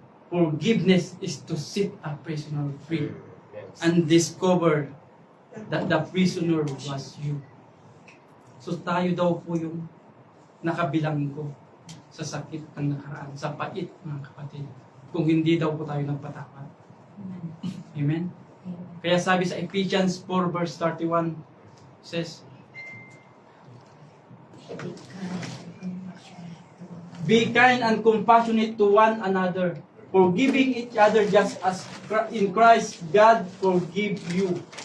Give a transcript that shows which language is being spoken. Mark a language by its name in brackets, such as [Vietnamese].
[English] Forgiveness is to set a prisoner free and discover that the prisoner was you. [Filipino] So tayo daw po yung nakabilanggo sa sakit ng nakaraan, sa pait, mga kapatid, kung hindi daw po tayo nagpatawad. Amen? Kaya sabi sa [English] Ephesians 4 verse 31 says, be kind and compassionate to one another, forgiving each other just as in Christ God forgive you.